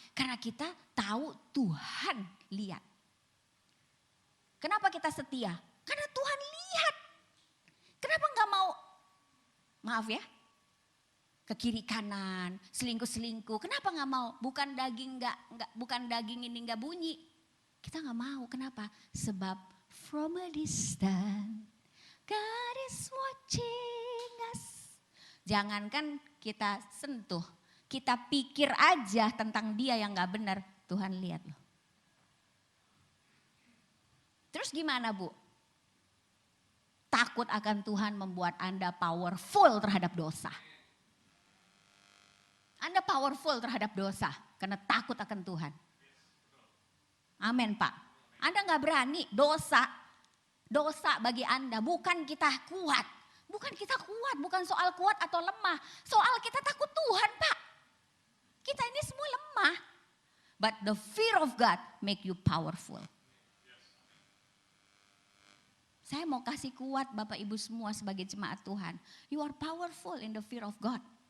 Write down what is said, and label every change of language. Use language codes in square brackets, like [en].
[id] Karena kita tahu Tuhan lihat. Kenapa kita setia? Karena Tuhan lihat. Kenapa gak mau, maaf ya, ke kiri kanan, selingkuh-selingkuh. Kenapa gak mau? Bukan daging ini gak bunyi. Kita gak mau, kenapa? Sebab [en] from a distance, God is watching us. [id] Jangankan kita sentuh, kita pikir aja tentang dia yang gak benar, Tuhan lihat loh. Terus gimana Bu? takut akan Tuhan membuat Anda powerful terhadap dosa. Anda powerful terhadap dosa karena takut akan Tuhan. Amin Pak. Anda gak berani, dosa bagi Anda bukan kita kuat. Bukan kita kuat, bukan soal kuat atau lemah. Soal kita takut Tuhan Pak. Kita ini semua lemah. [en] But the fear of God make you powerful. [id] Saya mau kasih kuat Bapak Ibu semua sebagai jemaat Tuhan. [en] You are powerful in the fear of God.